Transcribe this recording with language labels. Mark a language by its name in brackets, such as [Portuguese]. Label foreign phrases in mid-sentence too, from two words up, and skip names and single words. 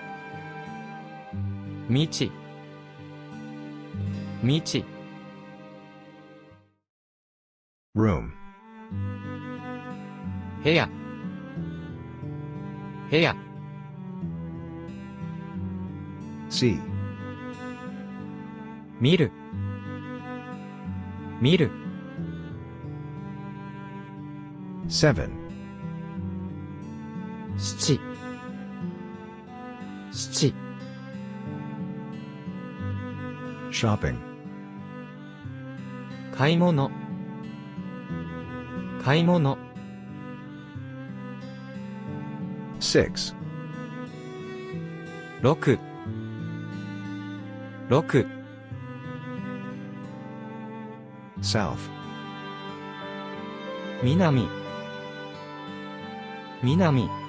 [Japanese] 道道 [English] Room. [Japanese] 部屋部屋、 [English] See. [Japanese] 見る、見る、 [English] 7. [Japanese] 七、七、 [English] Shopping. [Japanese] 買い物、買い物、 [English] 6. [Japanese] 六、六、 [English] South. [Japanese] 南、南、